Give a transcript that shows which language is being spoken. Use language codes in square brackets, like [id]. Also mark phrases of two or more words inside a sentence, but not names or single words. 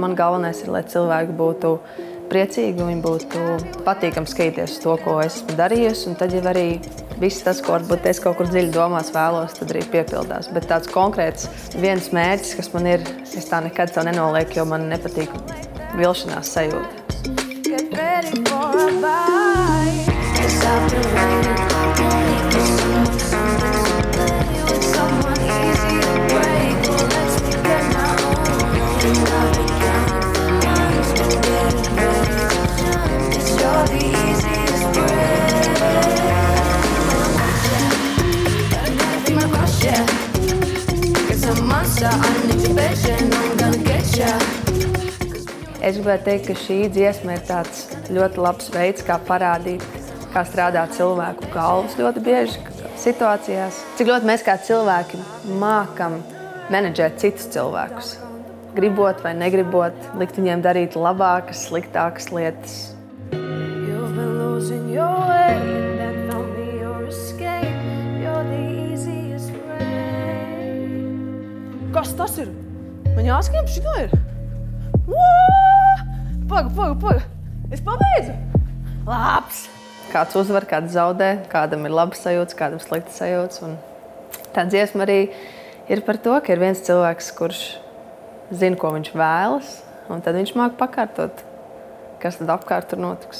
[lv] Man galvenais ir, lai cilvēki būtu priecīgi, un viņi būtu patīkami skatīties uz to, ko esmu darījusi, un tad jau arī viss tas, ko varbūt es kaut kur dziļi domās vēlos, tad arī piepildās. Bet tāds konkrēts viens mērķis, kas man ir, es tā nekad sev nenolieku, jo man nepatīk vilšanās sajūta. [en] Get ready for a bite. Cause I've been waiting for someone easy to break. Well, let's get my own. And I've been counting for months, been getting ready. Cause you're the easiest break. Gotta be my crush, yeah. Cause I'm a monster, I need your bitch, and I'm gonna get ya. [lv] Es gribētu teikt, ka šī dziesma ir tāds ļoti labs veids, kā parādīt, kā strādā cilvēku galvas ļoti bieži situācijās. Cik ļoti mēs kā cilvēki mākam menedžēt citus cilvēkus. gribot vai negribot, likt viņiem darīt labākas, sliktākas lietas. [en] You've been losing your way, and that found me your escape. You're the easiest way. [lv] Kas tas ir? Man jāskrien šitā ir? Paga! Es pabeidzu! Labs! Kāds uzvar, kāds zaudē, kādam ir labas sajūtas, kādam sliktas sajūtas. Un tā dziesma arī ir par to, ka ir viens cilvēks, kurš zina, ko viņš vēlas, un tad viņš māk pakārtot, kas tad apkārt tur notiks.